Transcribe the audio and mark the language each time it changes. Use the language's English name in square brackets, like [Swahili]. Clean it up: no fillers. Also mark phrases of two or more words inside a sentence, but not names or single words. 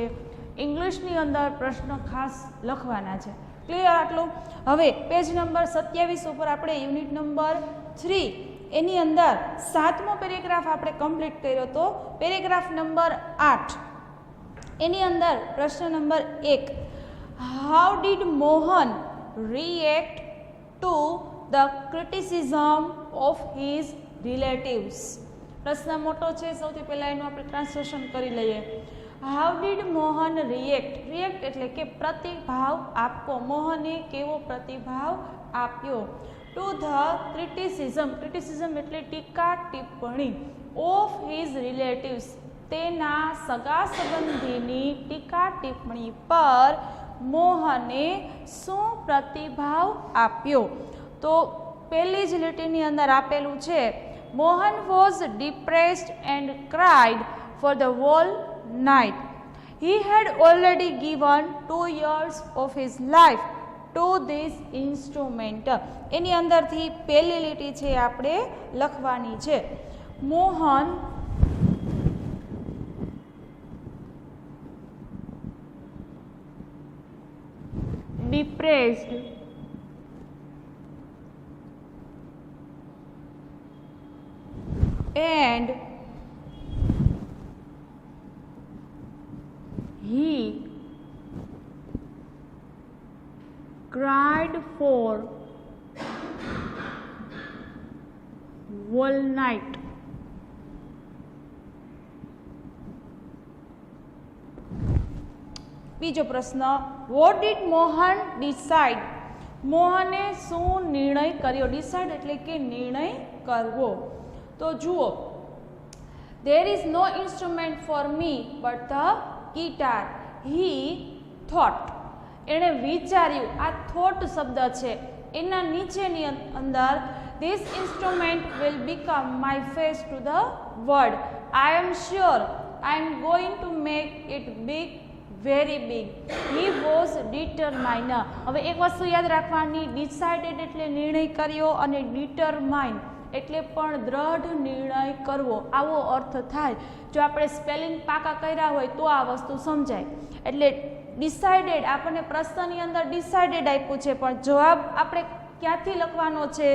[Gujarati] ઇંગ્લિશની અંદર પ્રશ્ન ખાસ લખવાના છે. ક્લિયર આટલું? હવે [English] page number [Gujarati] 27 ઉપર આપણે [English] unit number [Gujarati] 3 એની અંદર 7મો પેરેગ્રાફ આપણે કમ્પ્લીટ કર્યો હતો. [English] paragraph number [Gujarati] 8 એની અંદર પ્રશ્ન નંબર 1, [English] how did [Gujarati] મોહન [English] react to the criticism of his relatives? [Gujarati] પ્રશ્ન મોટો છે, સૌથી પહેલા એનું આપણે ટ્રાન્સલેશન કરી લઈએ. [English] how did Mohan react? [Gujarati] રિએક્ટ એટલે કે પ્રતિભાવ આપવો. મોહને કેવો પ્રતિભાવ આપ્યો? [English] to the criticism. [Gujarati] ક્રિટિસિઝમ એટલે ટીકા ટિપ્પણી. [English] of his relatives, [Gujarati] તેના સગા સંબંધીની ટીકા ટિપ્પણી પર મોહને શું પ્રતિભાવ આપ્યો? તો પહેલી જ લીટીની અંદર આપેલું છે, [English] Mohan was depressed and cried for the whole night. He had already given 2 years of his life to this instrument. [Gujarati] એની અંદરથી પહેલી લીટી છે આપણે લખવાની છે. [English] મોહન depressed and he cried for whole night. [Gujarati] બીજો પ્રશ્ન, [English] what did મોહન decide? [Gujarati] મોહને શું નિર્ણય કર્યો? ડિસાઇડ એટલે કે નિર્ણય કરવો. તો જુઓ, [English] there is no instrument for me but the guitar. He thought. [Gujarati] એણે વિચાર્યું. આ thought શબ્દ છે, એના નીચેની અંદર [English] this instrument will become my face to the world. I am sure I am going to make it big, very big. He was determined. [Gujarati] હવે એક વસ્તુ યાદ રાખવાની, decided એટલે નિર્ણય કર્યો અને determined એટલે પણ દ્રઢ નિર્ણય કરવો, આવો અર્થ થાય. જો આપણે સ્પેલિંગ પાકા કર્યા હોય તો આ વસ્તુ સમજાય. એટલે ડિસાઇડેડ, આપણને પ્રશ્નની અંદર ડિસાઇડેડ આપ્યું છે, પણ જવાબ આપણે ક્યાંથી લખવાનો છે?